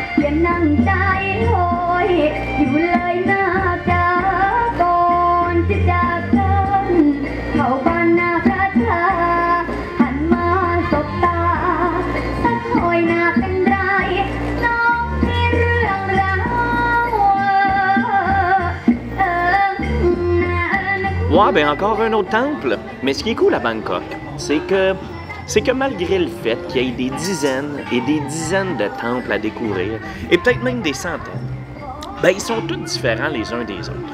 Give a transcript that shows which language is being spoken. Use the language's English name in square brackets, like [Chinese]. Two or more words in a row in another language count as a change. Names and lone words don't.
[Thai] นั่งใจโหยอยู่เลยนะจ๊ะก่อนที่จากกันเข้าบ้านนาพระชาหันมาสบตาสักหน่อยนาเป็นไรน้องมีเรื่องราว [French] Ouais, ben encore un autre temple. Mais ce qui est cool à Bangkok, c'est que malgré le fait qu'il y ait des dizaines et des dizaines de temples à découvrir, et peut-être même des centaines, ben ils sont tous différents les uns des autres.